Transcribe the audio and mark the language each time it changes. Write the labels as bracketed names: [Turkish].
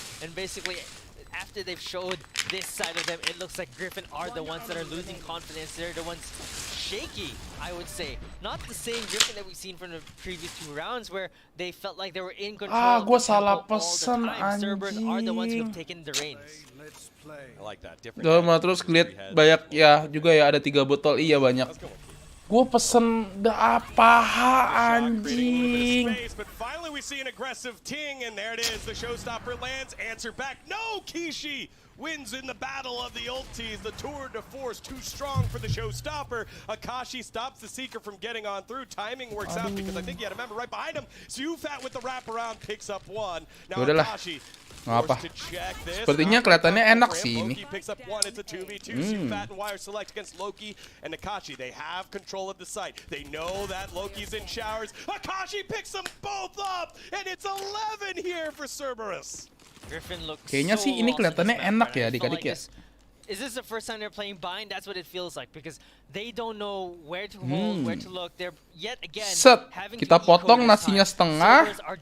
[English] And basically, after they've showed this side of them, it looks like Griffin are the ones that are losing confidence. They're the ones shaky, I would say. Not the same Griffin that we've seen from the previous 2 rounds where they felt like they were in control of the tempo all the time. Cerberus are the ones who have taken the reins. I like that. Different. [Indonesian] Terus ngeliat banyak ya juga ya, ada 3 botol. Iya banyak. Gue pesen apa anjing. [English] But finally we see an aggressive Ting, and there it is. The showstopper lands. Answer back. No, Kishi wins in the battle of the ultis. The tour de force too strong for the showstopper. Akashi stops the Seeker from getting on through. Timing works out because I think you had a member right behind him. Sufat with the wraparound picks up 1. Now Akashi. [Indonesian] Apa? Sepertinya kelihatannya enak sih ini. [English] Picks up 1. It's a 2v2. Sufat and Wire select against Loki and Akashi. They have control of the site. They know that Loki's in showers. Akashi picks them both up, and it's 11 here for Cerberus. Griffin looks [Indonesian] kayaknya sih ini kelihatannya enak ya adik-adik ya. [English] Is this the first time they're playing bind? That's what it feels like because they don't know where to hold, where to look. They're yet again having [Indonesian] kita potong nasinya setengah.